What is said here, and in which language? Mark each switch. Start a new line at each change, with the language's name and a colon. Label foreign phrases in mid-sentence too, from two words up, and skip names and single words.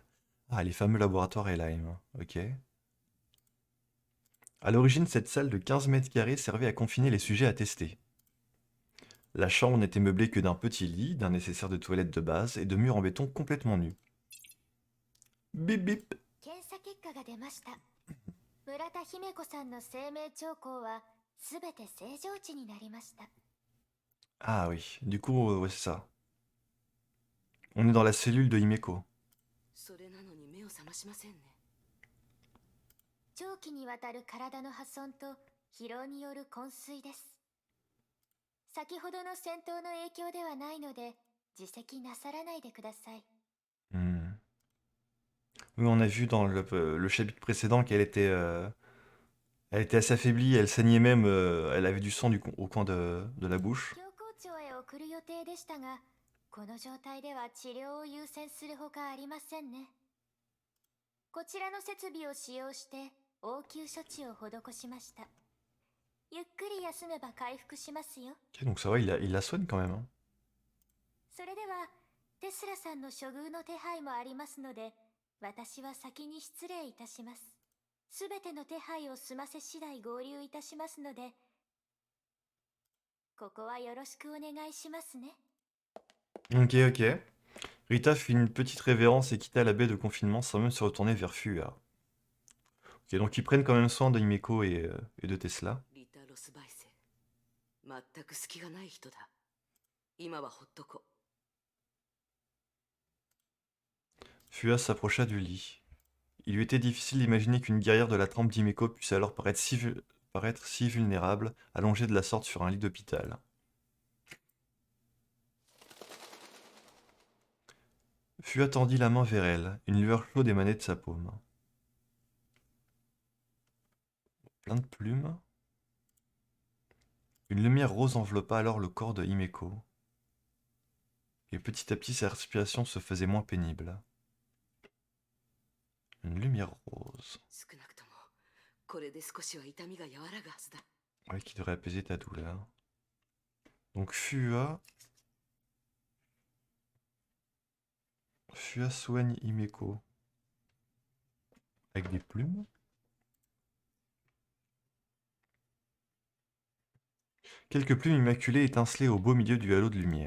French: Ah, les fameux laboratoires Helheim, ok. À l'origine, cette salle de 15 mètres carrés servait à confiner les sujets à tester. La chambre n'était meublée que d'un petit lit, d'un nécessaire de toilette de base et de murs en béton complètement nus. Bip bip.
Japanese: 検査結果が出ました。村田姫子さんの生命兆候はすべて正常値になりました。
French: Ah oui, du coup, ouais, c'est ça. On est dans la cellule de Himeko.
Japanese: それなのに目を覚ましませんね。長期にわたる体の破損と疲労による昏睡です。先ほどの戦闘の影響ではないので自責なさらないでください。 Hmm.
French: Oui, on a vu dans le chapitre précédent elle était assez affaiblie, elle saignait même, elle avait du sang au coin de la bouche.
Japanese: 教皇庁へ送る予定でしたが、この状態では治療を優先するほかありませんね。こちらの設備を使用して応急処置を施しました。ゆっくり休めば回復しますよ。
French: Ok, donc ça va, il la soigne quand même, hein. それではテスラさんの処遇の手配もありますので、私は先に失礼いたします。すべての手配を済ませ次第合流いたしますので、ここはよろしくお願いしますね。 Ok, ok. Rita fit une petite révérence et quitta la baie de confinement sans même se retourner vers Fua. Ok, donc ils prennent quand même soin de Himeko et de Tesla.
Japanese: リタ・ロスバイセ、全く隙がない人だ。今はほっとこ。
French: Fua s'approcha du lit. Il lui était difficile d'imaginer qu'une guerrière de la trempe d'Himeko puisse alors paraître si vulnérable, allongée de la sorte sur un lit d'hôpital. Fua tendit la main vers elle, une lueur chaude émanait de sa paume. Plein de plumes. Une lumière rose enveloppa alors le corps de Himeko. Et petit à petit sa respiration se faisait moins pénible. Une lumière rose.
Japanese: 少なくともこれで少しは痛みが和らぐはずだ。
French: Ouais, qui devrait apaiser ta douleur. Donc Fua soigne Himeko. Avec des plumes. Quelques plumes immaculées étincelaient au beau milieu du halo de lumière.